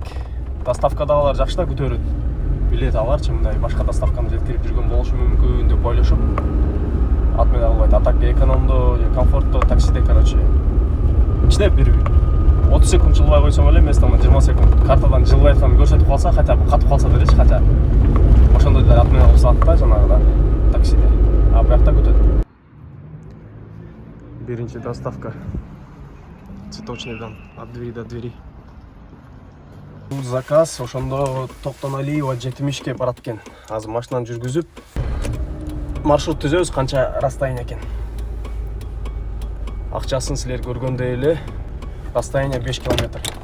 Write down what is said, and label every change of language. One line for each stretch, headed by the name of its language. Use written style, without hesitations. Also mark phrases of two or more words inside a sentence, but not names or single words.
Kyrgyz: Доставкадагылар жакшы да күтөрөт. Билет аларчы мындай башка доставканы жеткирип жүргөн болушу мүмкүн деп ойлошуп отмена кылбайт.
Russian: А так
Kyrgyz: экономдо, комфортто, таксиде, короче, ичте бир 30 секунд жылбай койсоң эле, эмес 20 секунд картадан жылбай атканын көрсөтүп калса,
Russian: хотя бы
Kyrgyz: катып калса делечи, хотя ошондой деле отмена кылып салат да жанагыда таксиде. А буякта күтөт. Биринчи доставка цветочныйдан
Russian: от двери до двери.
Kyrgyz: Бул заказ ошондо Токтоналиева 70ке барат экен. Азыр машинаны жүргүзүп маршрут түзөбүз, канча расстояние экен. Акчасын силер көргөндөй эле расстояние 5 километр.